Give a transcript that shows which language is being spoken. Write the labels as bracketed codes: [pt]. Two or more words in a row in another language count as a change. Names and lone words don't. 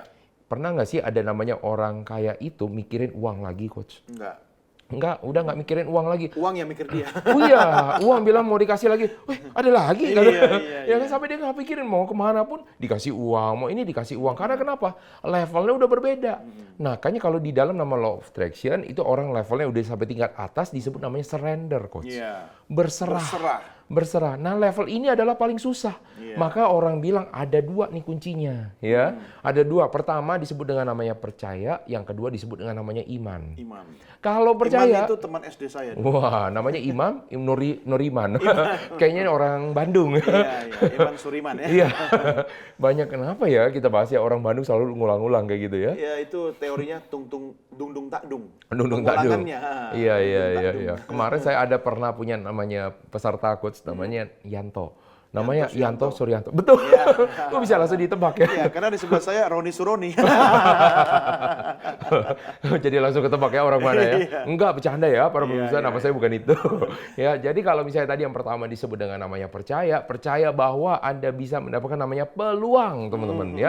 [id] Pernah nggak sih ada namanya orang kaya itu mikirin uang lagi, Coach? Enggak, udah nggak mikirin uang lagi. Uang yang mikir dia. Oh iya, uang bilang mau dikasih lagi. Wih, ada lagi. Iya, Ya kan sampai dia nggak pikirin mau kemana pun dikasih uang, mau ini dikasih uang. Karena kenapa? Levelnya udah berbeda. Nah, kayaknya kalau di dalam nama [en] law of attraction [id] itu orang levelnya udah sampai tingkat atas disebut namanya surrender, Coach. Iya. Berserah. Nah, level ini adalah paling susah. Maka orang bilang ada dua nih kuncinya, ya. Ada dua. Pertama disebut dengan namanya percaya, yang kedua disebut dengan namanya iman. Kalau percaya, Iman itu teman SD saya. wah, namanya Imam Nuriman. Kayaknya orang Bandung. Iya, Iman Suriman ya. Iya. Banyak kenapa ya kita bahas ya orang Bandung selalu ngulang-ulang kayak gitu ya. Ya itu teorinya dung tak dung. Dung tak dung. Pengulangannya. Iya. Kemarin saya ada pernah punya namanya peserta coach namanya Yanto. Namanya Yanto Suryanto. Betul. Kok bisa langsung ditebak ya? Iya, karena di sebelah saya Roni Suroni. Jadi langsung ketebak ya orang mana ya? Enggak, bercanda ya para pemirsa, nama saya bukan itu. Ya, jadi kalau misalnya tadi yang pertama disebut dengan namanya percaya bahwa Anda bisa mendapatkan namanya peluang, teman-teman ya.